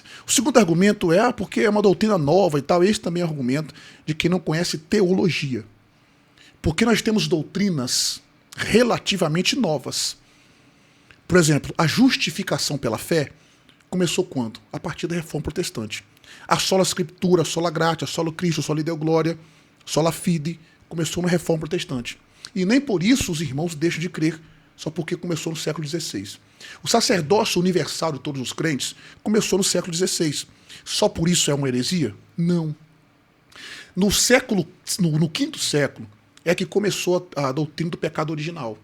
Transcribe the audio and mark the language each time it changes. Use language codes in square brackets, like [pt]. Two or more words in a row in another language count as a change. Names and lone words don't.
[pt] O segundo argumento é porque é uma doutrina nova e tal. Esse também é um argumento de quem não conhece teologia. Porque nós temos doutrinas relativamente novas. Por exemplo, a justificação pela fé começou quando? A partir da Reforma Protestante. [la] A sola Scriptura, a sola gratia, a sola Cristo, a sola Deo Gloria, a sola Fide, [pt] começou na Reforma Protestante. E nem por isso os irmãos deixam de crer, só porque começou no século XVI. O sacerdócio universal de todos os crentes começou no século XVI. Só por isso é uma heresia? Não. No quinto século, é que começou a doutrina do pecado original.